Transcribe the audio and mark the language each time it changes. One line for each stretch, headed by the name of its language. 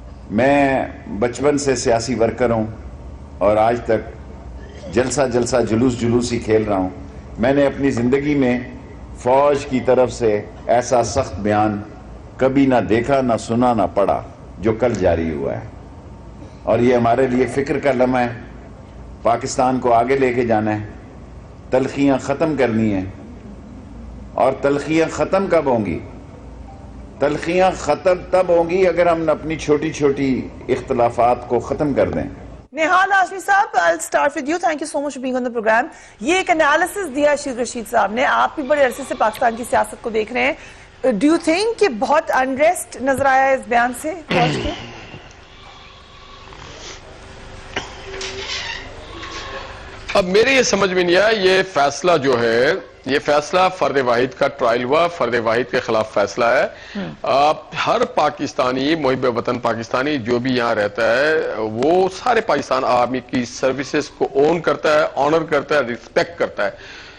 Urdu: میں بچپن سے سیاسی ورکر ہوں اور آج تک جلسہ جلوس ہی کھیل رہا ہوں۔ میں نے اپنی زندگی میں فوج کی طرف سے ایسا سخت بیان کبھی نہ دیکھا، نہ سنا، نہ پڑھا جو کل جاری ہوا ہے، اور یہ ہمارے لیے فکر کا لمحہ ہے۔ پاکستان کو آگے لے کے جانا ہے، تلخیاں ختم کرنی ہیں، اور تلخیاں ختم کب ہوں گی؟ تلخیاں ختم تب ہوں گی اگر ہم اپنی چھوٹی چھوٹی اختلافات کو ختم کر دیں۔
English: نہال ہاشمی صاحب، I'll start with you. Thank you so much for being on the program.
Urdu: یہ ایک انالیسس دیا شیخ رشید صاحب نے، آپ بھی بڑے عرصے سے پاکستان کی سیاست کو دیکھ رہے ہیں۔
English: Do you think
Urdu: کہ بہت انریسٹ نظر آیا ہے اس بیان سے فوج کے؟ اب میرے یہ سمجھ میں نہیں آیا، یہ فیصلہ جو ہے، یہ فیصلہ فرد واحد کا ٹرائل ہوا، فرد واحد کے خلاف فیصلہ ہے۔ ہر پاکستانی، محب وطن پاکستانی جو بھی یہاں رہتا ہے، وہ سارے پاکستان آرمی کی سروسز کو اون کرتا ہے، آنر کرتا ہے، ریسپیکٹ کرتا ہے۔